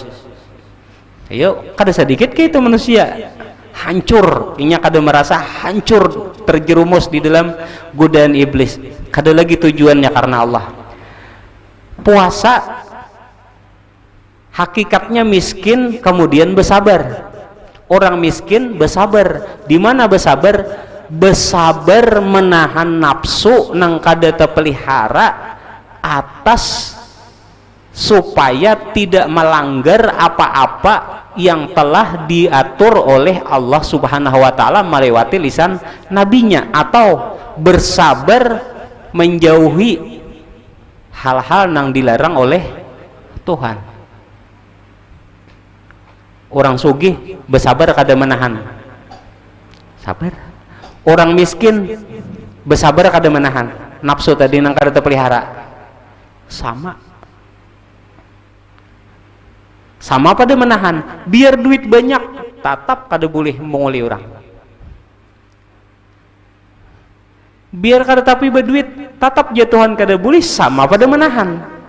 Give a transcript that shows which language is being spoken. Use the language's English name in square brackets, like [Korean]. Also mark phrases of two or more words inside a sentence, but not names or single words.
[Banjar] Ayo, kada sedikit ke itu manusia hancur, inya kada merasa hancur, terjerumus di dalam godaan iblis, kada lagi tujuannya karena Allah. [Indonesian] Puasa hakikatnya miskin kemudian bersabar. Orang miskin bersabar. Di mana bersabar? Bersabar menahan nafsu nang kada terpelihara atas supaya tidak melanggar apa-apa yang telah diatur oleh Allah [Arabic] سبحانه وتعالى [Indonesian] melewati lisan nabinya, atau bersabar menjauhi hal-hal yang dilarang oleh Tuhan. [Banjar] Orang sugih bersabar kada menahan sabar. Orang miskin bersabar kada menahan nafsu tadi nang kada terpelihara. Sama pada menahan, biar duit banyak tetap kada boleh menguli orang, biar kada tapi berduit tetap jatuhan kada boleh, sama pada menahan.